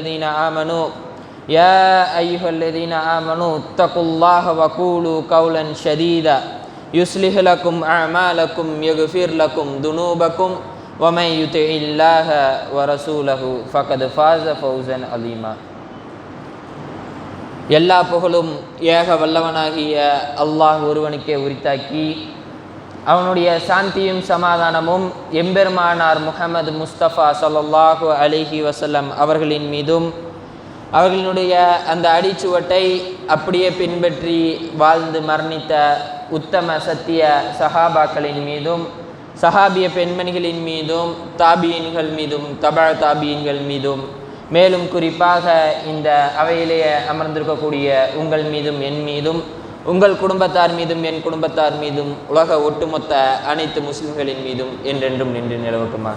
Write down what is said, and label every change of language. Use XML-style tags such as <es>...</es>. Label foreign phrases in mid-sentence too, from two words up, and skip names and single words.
<ar>الذين آمنوا اتقوا الله وقولوا قولا سديدا يصلح لكم أعمالكم يغفر لكم ذنوبكم ومن يطع الله ورسوله فقد فاز فوزا عظيما</ar> <ta>எல்லா புகழும் ஏக வல்லவனாகிய அல்லாஹ் ஒருவனுக்கே உரித்தாக்கி அவனுடைய சாந்தியும் சமாதானமும் எம்பெருமானார் முஹம்மது முஸ்தபா</ta> <ar>صلى الله عليه</ar> <ta>வஸல்லம் அவர்களின் மீதும் அவர்களுடைய அந்த அடிச்சுவட்டை அப்படியே பின்பற்றி வாழ்ந்து மரணித்த உத்தம சத்திய சஹாபாக்களின் மீதும் சஹாபிய பெண்மணிகளின் மீதும் தாபியன்கள் மீதும் தபா தாபியன்கள் மீதும் மேலும் குறிப்பாக இந்த அவையிலேயே அமர்ந்திருக்கக்கூடிய உங்கள் மீதும் என் மீதும் உங்கள் குடும்பத்தார் மீதும் என் குடும்பத்தார் மீதும் உலக ஒட்டுமொத்த அனைத்து முஸ்லிம்களின் மீதும் என்றென்றும் நின்று நிலவட்டுமாக.</ta>